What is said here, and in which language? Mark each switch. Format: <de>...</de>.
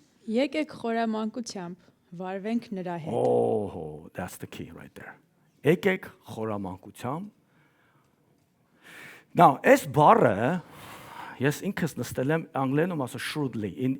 <hy>Եկեք խորամանկությամբ վարվենք նրա հետ։</hy> <en>Oh, that's the key right there.</en> <hy>Եկեք խորամանկությամբ։ Now, այս բառը ես ինքս նստել եմ անգլերենում ասում shrewdly.</hy>